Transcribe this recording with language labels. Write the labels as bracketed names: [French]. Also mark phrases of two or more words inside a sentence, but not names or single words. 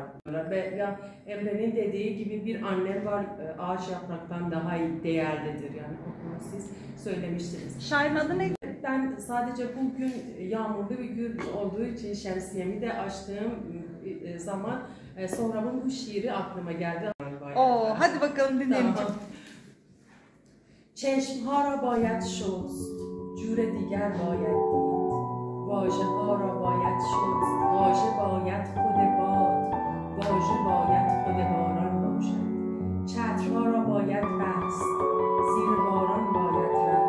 [Turkish] Ve ya Emre'nin dediği gibi bir annem var, ağaç yapraktan daha değerlidir. Yani onu siz söylemiştiniz. Şairin adı ne? Ben sadece bugün yağmurlu bir gün olduğu için şemsiyemi de açtığım zaman sonra bu şiiri aklıma geldi. Oo, hadi bakalım dinleyelim. Tamam. [Persian] چشمها را باید شست، جور دیگر باید دید. واژه‌ها را باید شست، واژه باید خود باد، واژه باید خود باران باشد. چترها را باید بست، زیر باران باید رفت.